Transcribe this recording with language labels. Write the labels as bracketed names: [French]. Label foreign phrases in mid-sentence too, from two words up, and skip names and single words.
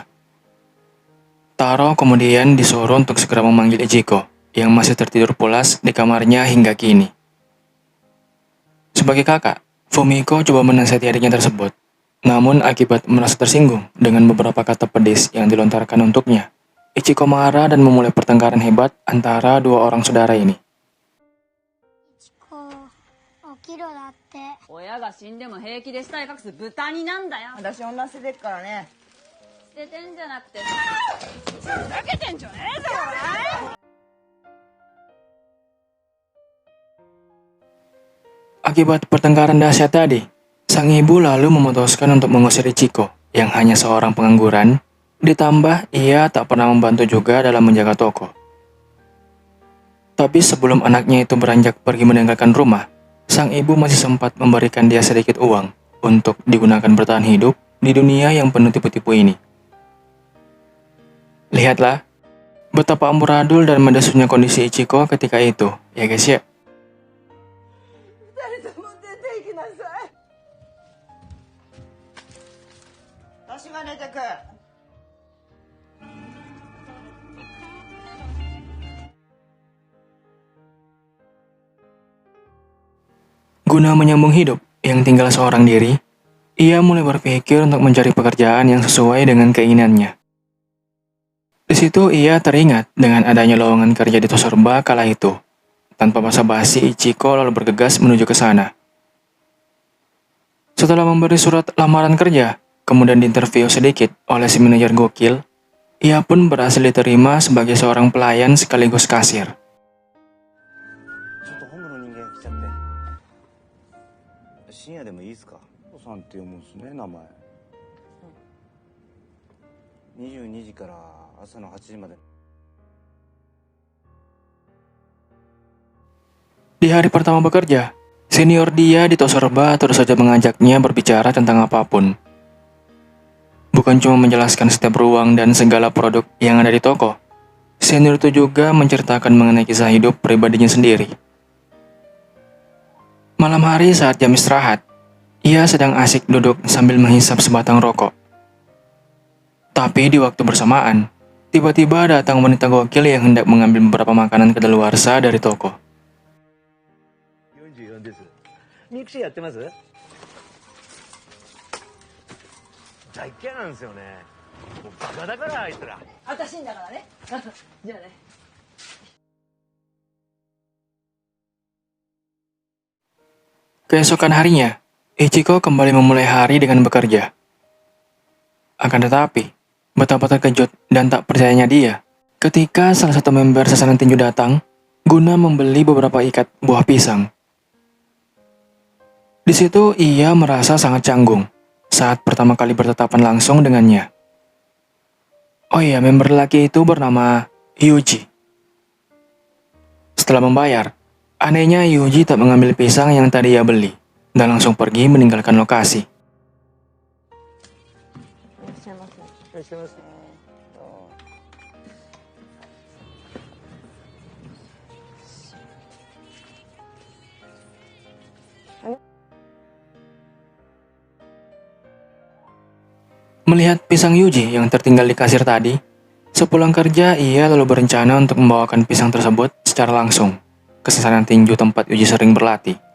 [Indonesian] Taro kemudian disuruh untuk segera memanggil Ichiko, yang masih tertidur pulas di kamarnya hingga kini. Sebagai kakak, Fumiko coba menasihati adiknya tersebut. Namun akibat merasa tersinggung dengan beberapa kata pedis yang dilontarkan untuknya, Ichiko marah dan memulai pertengkaran hebat antara dua orang saudara ini. [Japanese] 起きろだって。親が死んでも平気で死体隠す豚になんだよ私女捨ててっからね。捨ててんじゃなくてふざけてんじゃねえぞ [Indonesian] Akibat pertengkaran dahsyat tadi, sang ibu lalu memutuskan untuk mengusir Ichiko yang hanya seorang pengangguran, ditambah ia tak pernah membantu juga dalam menjaga toko. Tapi sebelum anaknya itu beranjak pergi meninggalkan rumah, sang ibu masih sempat memberikan dia sedikit uang untuk digunakan bertahan hidup di dunia yang penuh tipu-tipu ini. Lihatlah betapa amburadul dan mendesaknya kondisi Ichiko ketika itu, ya guys ya. [Japanese] 二人とも出て行きなさい。私が出てく。 [Indonesian] Guna menyambung hidup yang tinggal seorang diri, ia mulai berpikir untuk mencari pekerjaan yang sesuai dengan keinginannya. Di situ ia teringat dengan adanya lowongan kerja di Tosorba kala itu. Tanpa basa-basi, Ichiko lalu bergegas menuju ke sana. Setelah memberi surat lamaran kerja, kemudian diinterview sedikit oleh si manajer gokil, ia pun berhasil diterima sebagai seorang pelayan sekaligus kasir. [Japanese] ちょっと本部の人間来ちゃって深夜でもいいですか？おさんって読むんですね名前。 22時から朝の8時まで。 [Indonesian] Di hari pertama bekerja, senior dia di Tosorba terus saja mengajaknya berbicara tentang apapun. Bukan cuma menjelaskan setiap ruang dan segala produk yang ada di toko. Senior itu juga menceritakan mengenai kisah hidup pribadinya sendiri. Malam hari saat jam istirahat, ia sedang asik duduk sambil menghisap sebatang rokok. Tapi di waktu bersamaan, tiba-tiba datang wanita gokil yang hendak mengambil beberapa makanan kadaluarsa dari toko. [Japanese] 44 です。ミクシーやってます？大っ嫌いなんですよね。もうバカだからあいつら。私んだからね。じゃあね。 [Indonesian] Keesokan harinya, Ichiko kembali memulai hari dengan bekerja. Akan tetapi, betapa terkejut dan tak percayanya dia ketika salah satu member sasaran tinju datang guna membeli beberapa ikat buah pisang. Di situ ia merasa sangat canggung saat pertama kali bertatapan langsung dengannya. Oh iya, member laki itu bernama Yuji. Setelah membayar, anehnya Yuji tak mengambil pisang yang tadi ia beli dan langsung pergi meninggalkan lokasi. [Japanese] いらっしゃいませ。いらっしゃいませ。 [Indonesian] Melihat pisang Yuji yang tertinggal di kasir tadi, sepulang kerja ia lalu berencana untuk membawakan pisang tersebut secara langsung ke sasaran tinju tempat Yuji sering berlatih.